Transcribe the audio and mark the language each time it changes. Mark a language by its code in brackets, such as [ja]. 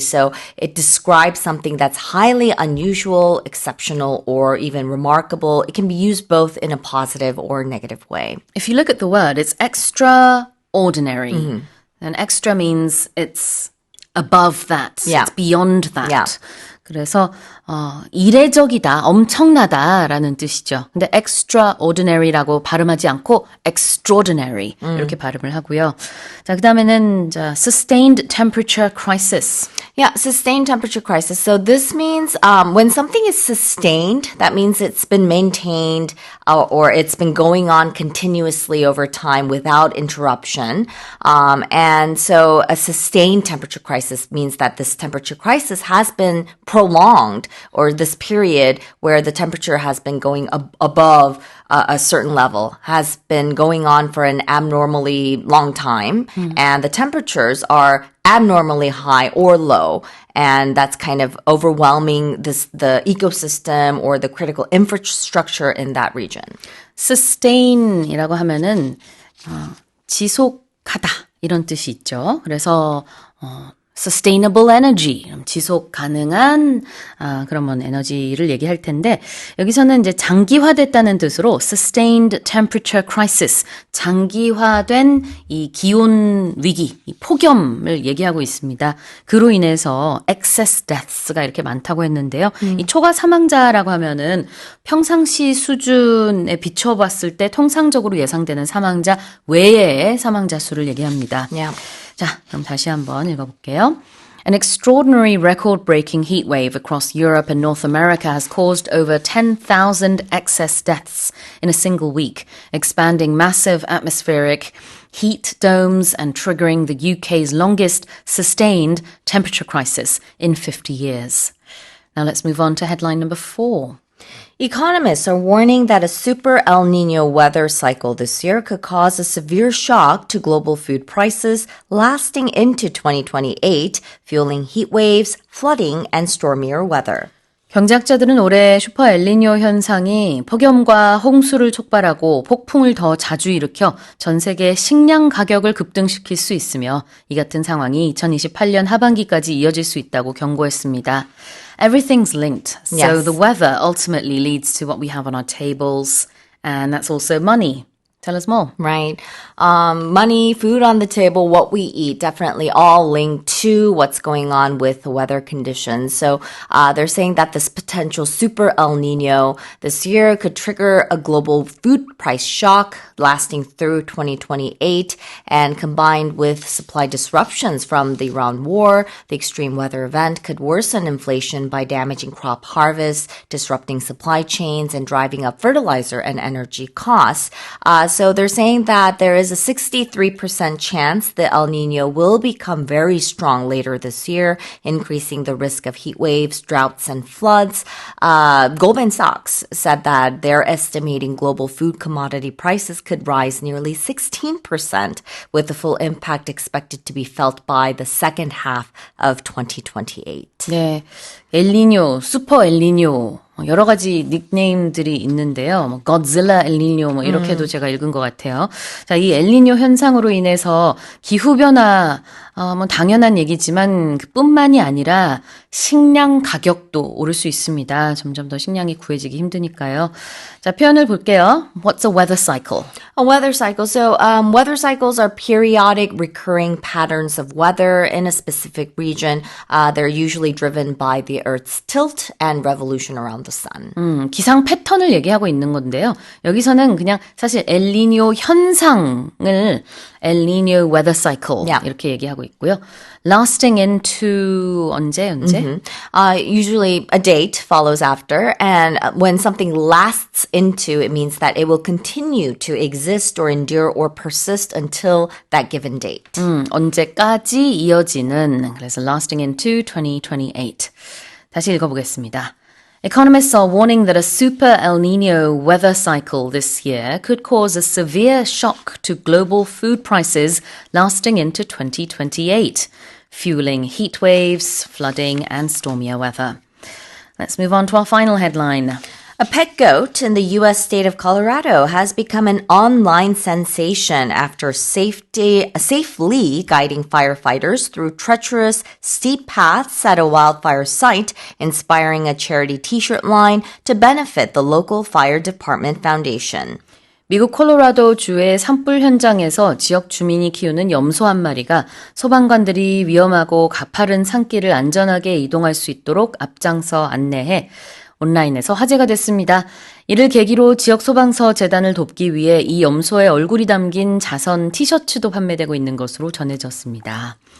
[en] So it describes something that's highly unusual, exceptional, or even remarkable. It can be used both in a positive or negative way. If you look at the word, it's extraordinary. And extra means it's above that. Yeah. It's beyond that. Yeah. [ko] 그래서 이례적이다, 엄청나다라는 뜻이죠. 근데 extraordinary라고 발음하지 않고 extraordinary 이렇게 발음을 하고요. 자, 그다음에는 [en] sustained temperature crisis. Yeah, sustained temperature crisis. So this means when something is sustained, that means it's been maintained or it's been going on continuously over time without interruption. And so a sustained temperature crisis means that this temperature crisis has been prolonged, or this period where the temperature has been going above a certain level has been going on for an abnormally long time, and the temperatures are abnormally high or low, and that's kind of overwhelming the ecosystem or the critical infrastructure in that region. [ko] Sustain이라고 하면은 지속하다 이런 뜻이 있죠. 그래서 sustainable energy, 지속 가능한 그런 에너지를 얘기할 텐데 여기서는 이제 장기화됐다는 뜻으로 [en] sustained temperature crisis, [ko] 장기화된 이 기온 위기, 이 폭염을 얘기하고 있습니다. 그로 인해서 excess deaths가 이렇게 많다고 했는데요. 이 초과 사망자라고 하면은 평상시 수준에 비춰봤을 때 통상적으로 예상되는 사망자 외의 사망자 수를 얘기합니다. [en] Yeah. [ko] 자, 그럼 다시 한번 읽어볼게요. [en] An extraordinary record-breaking heat wave across Europe and North America has caused over 10,000 excess deaths in a single week, expanding massive atmospheric heat domes and triggering the UK's longest sustained temperature crisis in 50 years. Now let's move on to headline number 4. Economists are warning that a super El Nino weather cycle this year could cause a severe shock to global food prices lasting into 2028, fueling heat waves, flooding, and stormier weather. [ko] 경제학자들은 올해 슈퍼 엘니뇨 현상이 폭염과 홍수를 촉발하고 폭풍을 더 자주 일으켜 전 세계 식량 가격을 급등시킬 수 있으며 이 같은 상황이 2028년 하반기까지 이어질 수 있다고 경고했습니다. [en] Everything's linked. So Yes. the weather ultimately leads to what we have on our tables, and that's also money. Tell us more. Right. Money, food on the table, what we eat, definitely all linked to what's going on with the weather conditions. So they're saying that this potential super El Nino this year could trigger a global food price shock lasting through 2028, and combined with supply disruptions from the Iran war, the extreme weather event could worsen inflation by damaging crop harvests, disrupting supply chains, and driving up fertilizer and energy costs. So they're saying that there is a 63% chance the El Nino will become very strong later this year, increasing the risk of heat waves, droughts, and floods. Goldman Sachs said that they're estimating global food commodity prices could rise nearly 16%, with the full impact expected to be felt by the second half of 2028. [ko] 네, 엘니뇨, 슈퍼 엘니뇨 여러 가지 닉네임들이 있는데요. Godzilla 엘니뇨 이렇게도 제가 읽은 것 같아요. 자, 이 엘니뇨 현상으로 인해서 기후 변화 당연한 얘기지만 그뿐만이 아니라 식량 가격도 오를 수 있습니다. 점점 더 식량이 구해지기 힘드니까요. 자, 표현을 볼게요. [en] What's a weather cycle? A weather cycle. So weather cycles are periodic recurring patterns of weather in a specific region. They're usually driven by the Earth's tilt and revolution around the sun. [ko] 기상 패턴을 얘기하고 있는 건데요. 여기서는 그냥 사실 엘니뇨 현상을 엘니뇨 weather cycle [en] Yeah. [ko] 이렇게 얘기하고 있고요. [en] Lasting into [ko] 언제? [en] Usually a date follows after, and when something lasts into, it means that it will continue to exist or endure or persist until that given date. [ko] 언제까지 이어지는, 그래서 [en] lasting into 2028. [ko] 다시 읽어보겠습니다. [en] Economists are warning that a super El Nino weather cycle this year could cause a severe shock to global food prices lasting into 2028, fueling heat waves, flooding, and stormier weather. Let's move on to our final headline. A pet goat in the U.S. state of Colorado has become an online sensation after safely guiding firefighters through treacherous, steep paths at a wildfire site, inspiring a charity t-shirt line to benefit the local fire department foundation. [ko] 미국 콜로라도 주의 산불 현장에서 지역 주민이 키우는 염소 한 마리가 소방관들이 위험하고 가파른 산길을 안전하게 이동할 수 있도록 앞장서 안내해 온라인에서 화제가 됐습니다. 이를 계기로 지역 소방서 재단을 돕기 위해 이 염소의 얼굴이 담긴 자선 티셔츠도 판매되고 있는 것으로 전해졌습니다.